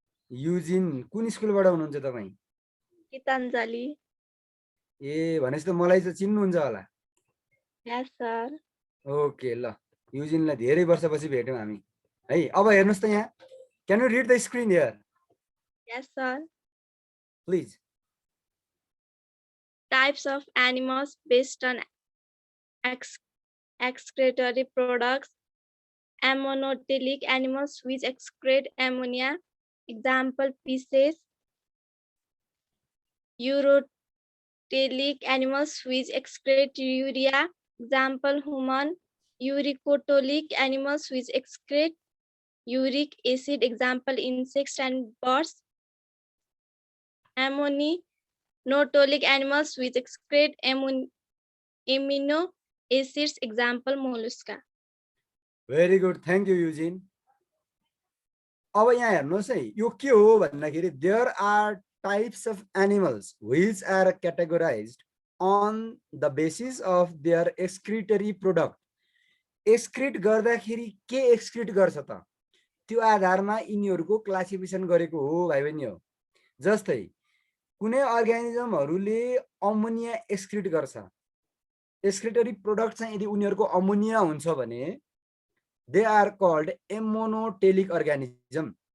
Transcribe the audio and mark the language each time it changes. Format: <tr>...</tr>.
<ne>Eugene, कुन स्कुलबाट हुनुहुन्छ तपाईँ? Gitanjali. ए भनेपछि त मलाई चाहिँ चिन्नुहुन्छ होला।</ne> <en>Yes, sir.</en> <ne>ओके ल, युजिनलाई धेरै वर्षपछि भेट्यौँ हामी है। अब हेर्नुहोस् त यहाँ,</ne> <en>Can you read the screen here? Yes, sir. Please. Types of animals based on excretory products. Ammonotelic animals which excrete ammonia. Example, fishes. Urotelic animals which excrete urea. Example, human. Uricotolic animals which excrete uric acid. Example, insects and birds. Ammonotelic animals which excrete amino acids. Example, mollusca. Very good, thank you</en> <ne>Eugene. अब यहाँ हेर्नुहोस् है, यो के हो भन्दाखेरि</ne> <en>There are types of animals which are categorized on the basis of their excretory product.</en> <ne>एक्सक्रिट गर्दाखेरि के एक्सक्रिट गर्छ त त्यो आधारमा यिनीहरूको क्लासिफिकेसन गरेको हो भाइ बहिनी हो। जस्तै कुनै अर्गानिजमहरूले अमोनिया एक्सक्रिट गर्छ, एक्सक्रिटरी प्रोडक्ट चाहिँ यदि उनीहरूको अमोनिया हुन्छ भने</ne> <en>They are called ammonotelic organism.</en>